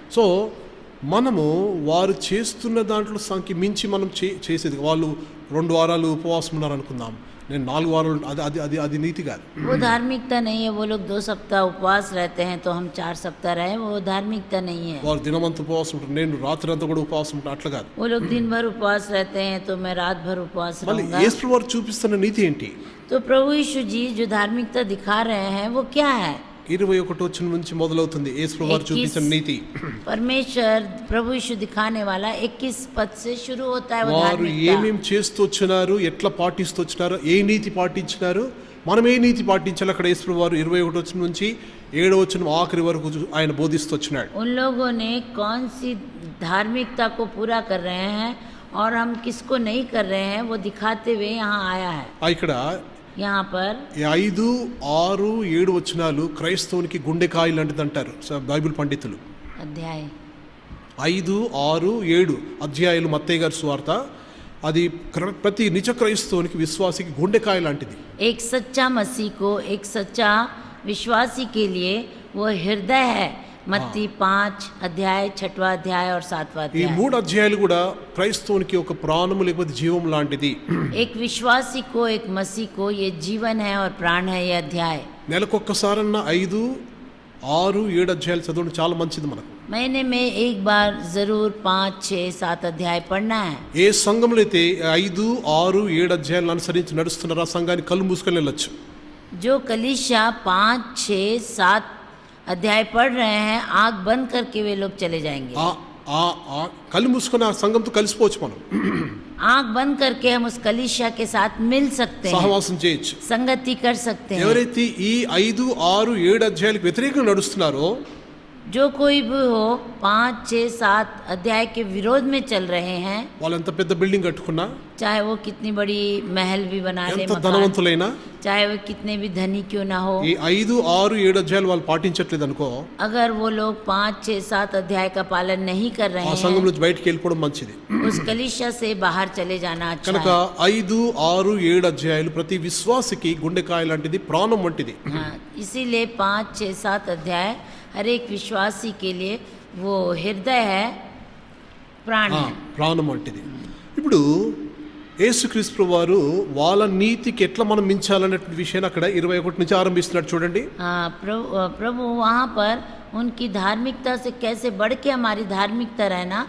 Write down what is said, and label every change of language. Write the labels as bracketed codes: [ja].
[te] So మనము వారు చేస్తున్న దాంట్లో సంఖ్య మించి మనం చేసేది. వాళ్ళు 2 వారాలు ఉపవాసం ఉన్నారు అనుకుందాం, నేను 4 వారాలు, అది నీతి కాదు. [hi] वो धार्मिकता नहीं है. वो लोग 2 सप्ताह उपवास रहते हैं तो हम 4 सप्ताह रहे, वो धार्मिकता नहीं है. [te] వారు దినమంతా ఉపవాసం ఉంటారు, నేను రాత్రి అంతా కూడా ఉపవాసం ఉంటాను, అట్లా కాదు. [hi] वो लोग दिन भर उपवास रहते हैं तो मैं रात भर उपवास [te] మళ్ళీ [hi] रहूंगा. [te] యేసు వారు చూపిస్తున్న నీతి ఏంటి? [hi] तो प्रभु यीशु जी जो धार्मिकता दिखा रहे हैं वो क्या है? [te] 21 వచనం నుంచి మొదలవుతుంది యేసు వారు చూపించిన నీతి. [hi] परमेश्वर प्रभु यीशु दिखाने वाला 21 पद से शुरू होता है वो [te] వారు [hi] धार्मिकता. [te] ఏమేం చేస్తూ వచ్చినారు, ఎట్లా పాటిస్తూ వచ్చినారు, ఏ నీతి పాటించినారు, మనం ఏ నీతి పాటించాలి, అక్కడ యేసు వారు 21 వచనం నుంచి 7వ వచనం ఆఖరి వరకు ఆయన బోధిస్తూ వచ్చినాడు. [hi] उन लोगों ने कौन सी धार्मिकता को पूरा कर रहे हैं और हम किसको नहीं कर रहे हैं वो दिखाते हुए यहाँ आया है. [te] ఇక్కడ [hi] यहाँ पर [te] 5, 6, 7 వచనాలు క్రైస్తవునికి గుండెకాయ లాంటిది అంటారు బైబిల్ పండితులు. [hi] अध्याय [te] 5, 6, 7 అధ్యాయాలు మత్తయి గారి సువార్త. అది ప్రతి నిజ క్రైస్తవునికి విశ్వాసికి గుండెకాయ లాంటిది. [hi] एक सच्चा मसीह को, एक सच्चा विश्वासी के लिए वो हृदय है. मत्ती 5 अध्याय, 6वां अध्याय और 7वां [te] ఈ [hi] अध्याय. [te] 3 అధ్యాయాలు కూడా క్రైస్తవునికి ఒక ప్రాణము లేకపోతే జీవం లాంటిది. [hi] एक विश्वासी को, एक मसीह को ये जीवन है और प्राण है ये अध्याय. [te] నెలకొక్కసారన్నా 5, 6, 7 అధ్యాయాలు చదవడం చాలా మంచిది మనకు. [hi] महीने में एक बार जरूर 5, 6, 7 अध्याय पढ़ना है. [te] ఏ సంఘంలో అయితే 5, 6, 7 అధ్యాయాలను అనుసరించి నడుస్తున్నారో ఆ సంఘాన్ని కళ్ళు మూసుకొని వెళ్ళొచ్చు. [hi] जो कलीसिया 5, 6, 7 अध्याय पढ़ रहे हैं, आंख बंद करके वे लोग चले जाएंगे. [te] కళ్ళు మూసుకొని ఆ సంఘంతో కలిసిపోవచ్చు, మనం [hi] आंख बंद करके हम उस कलीसिया के साथ मिल सकते हैं, [te] సహవాసం చేయొచ్చు. [hi] संगति कर सकते हैं. [te] ఎవరైతే ఈ 5, 6, 7 అధ్యాయాలకు వ్యతిరేకంగా నడుస్తున్నారో [hi] जो कोई भी हो 5, 6, 7 अध्याय के विरोध में चल रहे हैं, [te] వాళ్ళు ఎంత పెద్ద బిల్డింగ్ కట్టుకున్నా, [hi] चाहे वो कितनी बड़ी महल भी बना ले, [te] ఎంత ధనవంతులైనా, [hi] चाहे वो कितने भी धनी क्यों ना हो, [te] ఈ 5, 6, 7 అధ్యాయాలు వాళ్ళు పాటించట్లేదు అనుకో, [hi] अगर वो लोग 5, 6, 7 अध्याय का पालन नहीं कर रहे [te] ఆ సంఘం [hi] हैं, [te] నుంచి బయటికి వెళ్ళిపోవడం మంచిది. [hi] उस कलीसिया से बाहर चले जाना अच्छा [te] కనుక [hi] है. [te] 5, 6, 7 అధ్యాయాలు ప్రతి విశ్వాసికి గుండెకాయ లాంటిది, ప్రాణం వంటిది. [hi] हाँ, इसीलिए 5, 6, 7 अध्याय हर एक विश्वासी के लिए वो हृदय है, प्राण है. [te] ప్రాణం వంటిది. ఇప్పుడు యేసుక్రీస్తు వారు వాళ్ళ నీతికి ఎట్లా మనం మించాలనే విషయాన్ని అక్కడ 21 నుంచి ఆరంభిస్తున్నాడు చూడండి. [hi] हाँ, प्रभु वहाँ पर उनकी धार्मिकता से कैसे बढ़ के हमारी धार्मिकता रहना,